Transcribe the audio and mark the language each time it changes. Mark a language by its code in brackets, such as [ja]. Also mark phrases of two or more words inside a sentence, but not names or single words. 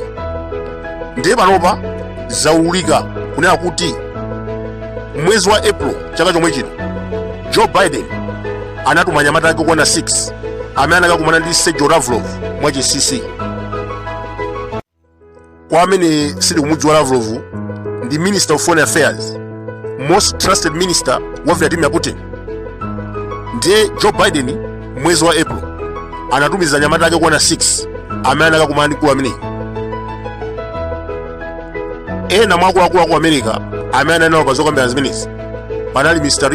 [ny] Ndiye panopa zaululika kunena kuti mwezi wa April chaka chomwe chino Joe Biden anatuma anyamata ake okwana 6 amene anakakumana ndi Sergey Lavrov mwachinsinsi. Kwa amene sili kumudziwa Lavrov ndi [en] Minister of Foreign Affairs, most trusted minister [ny] wa Vladimir Putin. Ndiye Joe Biden mwezi wa April anatumiza anyamata ake okwana 6 amene anakakumana ndi gulu ameneyi. Ena mwa akuluakulu aku America amene anali pa zokambirana zimenezi panali Mr.